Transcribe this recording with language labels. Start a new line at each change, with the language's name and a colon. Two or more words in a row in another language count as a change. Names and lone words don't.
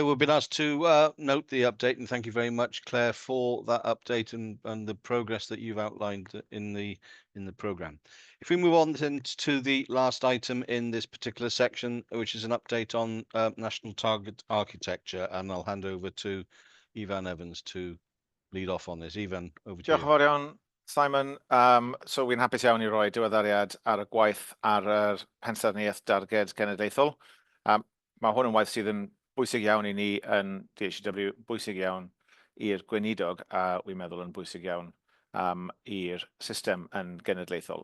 English: We've been asked to note the update, and thank you very much, Claire, for that update and the progress that you've outlined in the program. If we move on then to the last item in this particular section, which is an update on national target architecture, and I'll hand over to Ifan Evans to lead off on this. Ifan, over to you.
Welsh: Diolch yn fawr iawn, Simon. So wy'n hapus iawn i roi diweddariad ar y gwaith ar yr pensaerniaeth darged genedlaethol. Mae hwn yn waith sydd yn bwysig iawn i ni yn DHCW, bwysig iawn i'r gweinidog, a wy'n meddwl yn bwysig iawn i'r system yn genedlaethol.